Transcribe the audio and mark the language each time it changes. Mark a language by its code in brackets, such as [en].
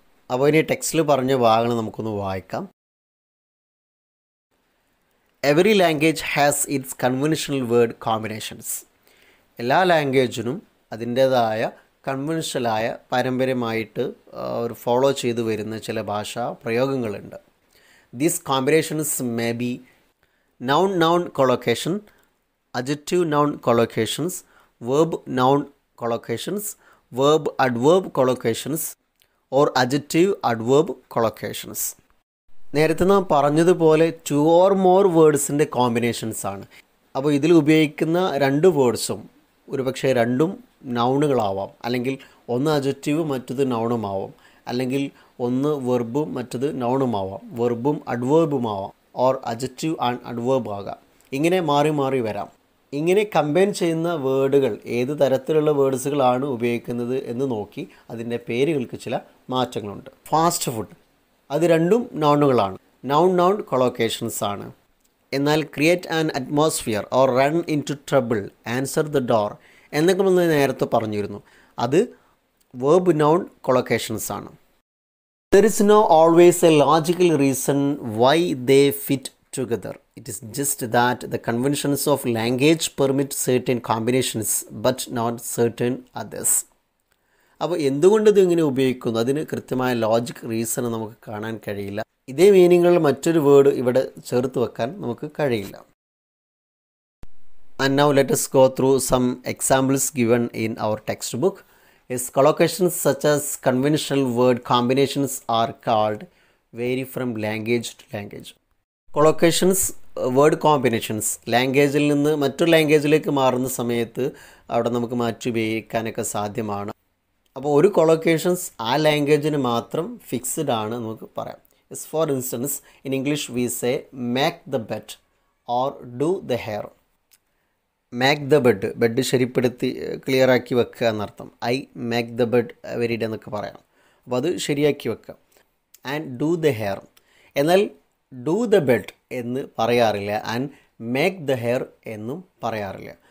[ml] അപ്പോൾ ഇനി ടെക്സ്റ്റിൽ പറഞ്ഞ ഭാഗങ്ങൾ നമുക്കൊന്ന് വായിക്കാം. [en] Every language has its conventional word combinations. [ml] എല്ലാ ലാംഗ്വേജിനും അതിൻ്റേതായ കൺവെൻഷനലായ പാരമ്പര്യമായിട്ട് ഒരു ഫോളോ ചെയ്തു വരുന്ന ചില ഭാഷാ പ്രയോഗങ്ങളുണ്ട്. [en] These combinations may be noun noun collocation, adjective noun collocations, verb noun collocations, verb adverb collocations or adjective adverb collocations. [ml] നേരത്തെ നാം പറഞ്ഞതുപോലെ [en] 2 or more [ml] വേർഡ്സിൻ്റെ കോമ്പിനേഷൻസ് ആണ്. അപ്പോൾ ഇതിൽ ഉപയോഗിക്കുന്ന 2 വേർഡ്സും ഒരുപക്ഷെ രണ്ടും നൗണുകളാവാം, അല്ലെങ്കിൽ ഒന്ന് അഡ്ജക്റ്റീവ് മറ്റത് നൗണുമാവാം, അല്ലെങ്കിൽ ഒന്ന് വെർബും മറ്റത് നൗണുമാവാം, വെർബും അഡ്വേർബുമാവാം, ഓർ അഡ്ജക്റ്റീവ് ആൻഡ് അഡ്വേർബ് ആകാം. ഇങ്ങനെ മാറി മാറി വരാം. ഇങ്ങനെ കമ്പൈൻ ചെയ്യുന്ന വേർഡുകൾ ഏത് തരത്തിലുള്ള വേർഡ്സുകളാണ് ഉപയോഗിക്കുന്നത് എന്ന് നോക്കി അതിൻ്റെ പേരുകൾക്ക് ചില മാറ്റങ്ങളുണ്ട്. ഫാസ്റ്റ് ഫുഡ്, അത് രണ്ടും നൗണുകളാണ്, നൗൺ നൗൺ കൊളോക്കേഷൻസ് ആണ്. എന്നാൽ [en] create an atmosphere or run into trouble, answer the door [ml] എന്നൊക്കെ നമ്മൾ നേരത്തെ പറഞ്ഞിരുന്നു, അത് വേർബ് നൗൺ കൊളോക്കേഷൻസ് ആണ്. [en] There is no always a logical reason why they fit together. It is just that the conventions of language permit certain combinations but not certain others. [ml] അപ്പോൾ എന്തുകൊണ്ട് ഇത് ഇങ്ങനെ ഉപയോഗിക്കുന്നു, അതിന് കൃത്യമായ ലോജിക് റീസൺ നമുക്ക് കാണാൻ കഴിയില്ല. ഇതേ മീനിങ്ങുള്ള മറ്റൊരു വേർഡ് ഇവിടെ ചേർത്ത് വെക്കാൻ നമുക്ക് കഴിയില്ല. [en] And now let us go through some examples given in our textbook. Yes, collocations such as conventional word combinations are called vary from language to language. Collocations, word combinations, [ml] ലാംഗ്വേജിൽ നിന്ന് മറ്റൊരു ലാംഗ്വേജിലേക്ക് മാറുന്ന സമയത്ത് അവിടെ നമുക്ക് മാറ്റി ഉപയോഗിക്കാനൊക്കെ സാധ്യമാണ്. അപ്പോൾ ഒരു കൊളോക്കേഷൻസ് ആ ലാംഗ്വേജിന് മാത്രം ഫിക്സ്ഡ് ആണ് നമുക്ക് പറയാം. [en] Yes, for instance, in English we say make the bed or do the hair. Make the bed, [ml] bed ശരിപ്പെടുത്തി ക്ലിയറാക്കി വെക്കുക എന്നർത്ഥം. [en] I make the bed every day [ml] എന്നൊക്കെ പറയാം. അപ്പോൾ അത് ശരിയാക്കി വെക്കുക. [en] and do the hair, [ml] എന്നാൽ [en] do the bed [ml] എന്ന് പറയാറില്ല, [en] and make the hair [ml] എന്നും പറയാറില്ല.